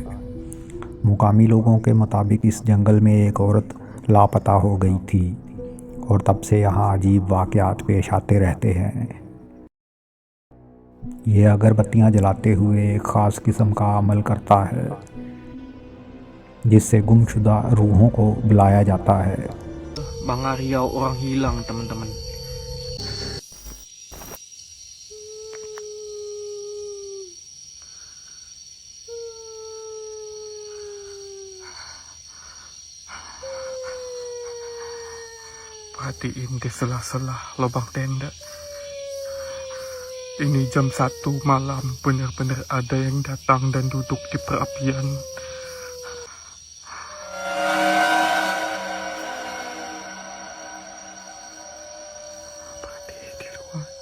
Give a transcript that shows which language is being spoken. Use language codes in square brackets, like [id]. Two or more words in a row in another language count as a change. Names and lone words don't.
[hi] मुकामी लोगों के मुताबिक इस जंगल में एक औरत लापता हो गई थी और तब से यहाँ अजीब वाक़यात पेश आते रहते हैं। यह अगरबत्तियाँ जलाते हुए एक ख़ास किस्म का अमल करता है, जिससे गुमशुदा रूहों को बुलाया जाता है। [id] Mga riyaw orang hilang, teman-teman. Perhatiin di sela-sela lubang tenda. Ini jam 1 malam, benar-benar ada yang datang dan duduk di perapian. Perhatiin di luar.